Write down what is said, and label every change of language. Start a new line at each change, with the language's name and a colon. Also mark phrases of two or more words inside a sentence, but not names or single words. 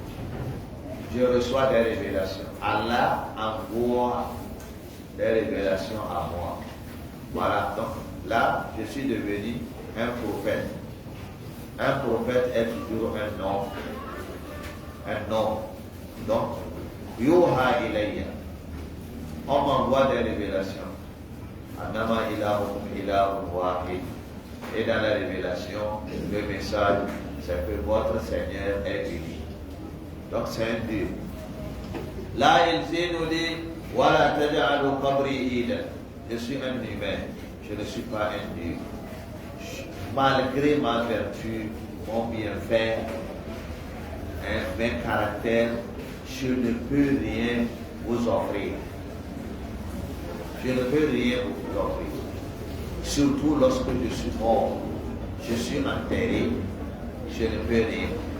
French: Je reçois des révélations. Allah envoie des révélations à moi. Voilà, donc là, je suis devenu un prophète. Un prophète est toujours un homme. Un homme. Donc,
Arabic: يوحى إليّ.
French: On m'envoie des révélations.
Arabic: أنما إلهكم إله واحد.
French: Et dans la révélation, le message, c'est que votre Seigneur est unique. Donc, c'est un Dieu. Là, il nous dit, voilà,
Arabic: تجعلوا قبري عيدا.
French: Je suis un humain, je ne suis pas un Dieu. Malgré ma vertu, mon bienfait, mes caractères, je ne peux rien vous offrir. Je ne peux rien vous offrir. Surtout lorsque je suis mort, je suis enterré, je ne peux rien.